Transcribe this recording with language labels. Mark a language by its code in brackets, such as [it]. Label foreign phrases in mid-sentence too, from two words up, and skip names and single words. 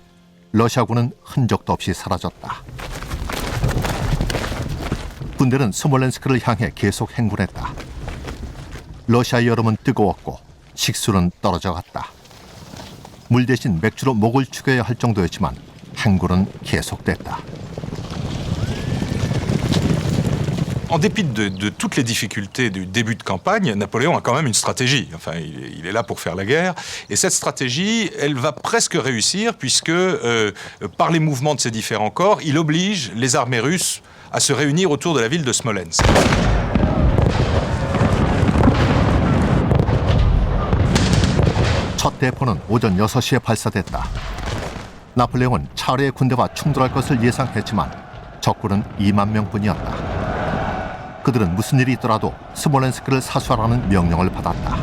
[ko] 러시아군은 흔적도 없이 사라졌다. 군대는 스몰렌스크를 향해 계속 행군했다. 러시아의 여름은 뜨거웠고 식수는 떨어져 갔다. 물 대신 맥주로 목을 축여야 할 정도였지만 행군은 계속됐다. [fr] En dépit de toutes les difficultés du début de campagne, Napoléon a quand même une stratégie. Enfin, il est là pour faire la guerre. Et cette stratégie, elle va presque réussir puisque, par les mouvements de ses différents corps, il oblige les armées russes à se réunir autour de la ville de Smolensk. [ko] 첫 대포는 오전 6시에 발사됐다. 나폴레옹은 차르의 군대와 충돌할 것을 예상했지만 적군은 2만 명뿐이었다. 그들은 무슨 일이 있더라도 스몰렌스크를 사수하라는 명령을 받았다.